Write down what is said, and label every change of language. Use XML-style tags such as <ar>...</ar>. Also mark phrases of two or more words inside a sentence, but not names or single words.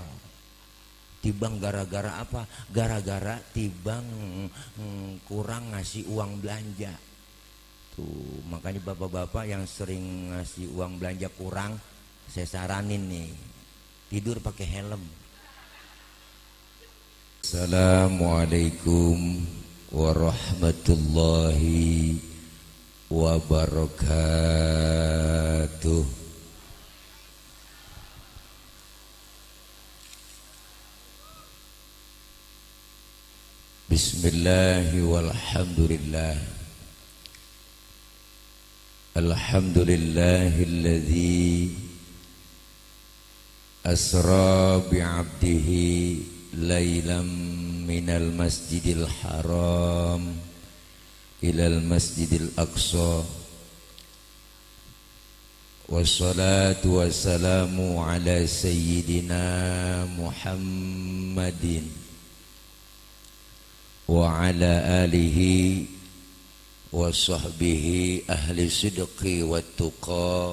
<id>Tibang gara-gara apa? Gara-gara tibang kurang ngasih uang belanja. Tuh, makanya bapak-bapak yang sering ngasih uang belanja kurang, saya saranin nih, tidur pakai helm.</id> <ar>السلام عليكم ورحمة الله وبركاته. بسم الله والحمد لله. الحمد لله الذي أسرى بعبده ليلا من المسجد الحرام إلى المسجد الأقصى. والصلاة والسلام على سيدنا محمد وعلى آله وصحبه أهل الصدق والتقى.</ar>